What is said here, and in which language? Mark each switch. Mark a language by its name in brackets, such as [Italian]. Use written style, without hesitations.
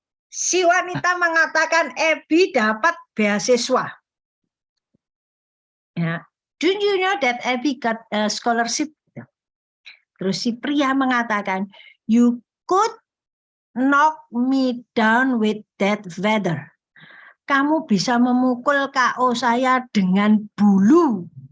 [Indonesian] Si wanita mengatakan Abby dapat beasiswa. Ya. [English] Do you know that Abby got a scholarship? [Indonesian] Terus si pria mengatakan, [English] you could knock me down with that feather. [Indonesian] Kamu bisa memukul KO saya dengan bulu.